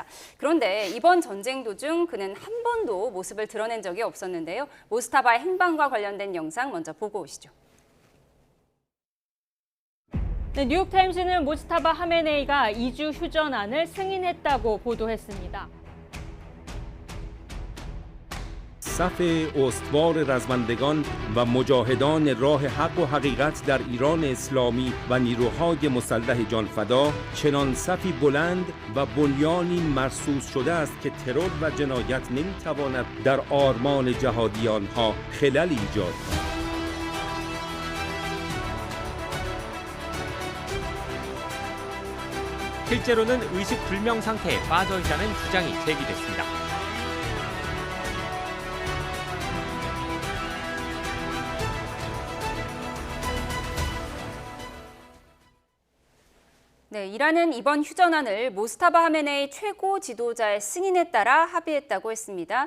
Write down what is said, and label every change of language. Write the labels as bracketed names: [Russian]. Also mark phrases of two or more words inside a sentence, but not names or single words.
[Korean] 그런데 이번 전쟁 도중 그는 한 번도 모습을 드러낸 적이 없었는데요. 모스타바의 행방과 관련된 영상 먼저 보고 오시죠. 네, 뉴욕타임스는 모스타바 하메네이가 2주 휴전안을 승인했다고 보도했습니다. [Persian] صف استوار رزمندگان و مجاهدان راه حق و حقیقت در ایران اسلامی و نیروهای مسلح جانفدا چنان صفی بلند و بنیانی مرصوص شده است که ترور و جنایت نمیتواند در آرمان جهادیان ها خلل ایجاد کند. [Korean] 실제로는 의식불명 상태에 빠져 있다는 주장이 제기됐습니다. 네, 이란은 이번 휴전안을 모스타바 하메네이 최고 지도자의 승인에 따라 합의했다고 했습니다.